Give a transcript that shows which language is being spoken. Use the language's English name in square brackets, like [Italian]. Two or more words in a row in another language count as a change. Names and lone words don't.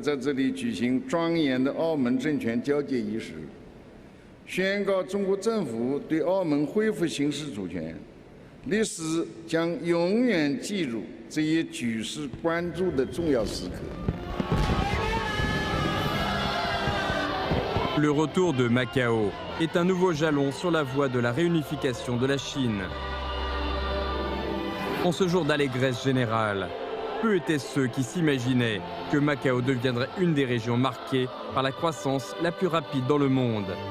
[Chinese] 在这里举行庄严的澳门政权交接仪式，宣告中国政府对澳门恢复行使主权。历史将永远记住这一举世关注的重要时刻。 [French] Le retour de Macao est un nouveau jalon sur la voie de la réunification de la Chine. En ce jour d'allégresse générale, peu étaient ceux qui s'imaginaient que Macao deviendrait une des régions marquées par la croissance la plus rapide dans le monde.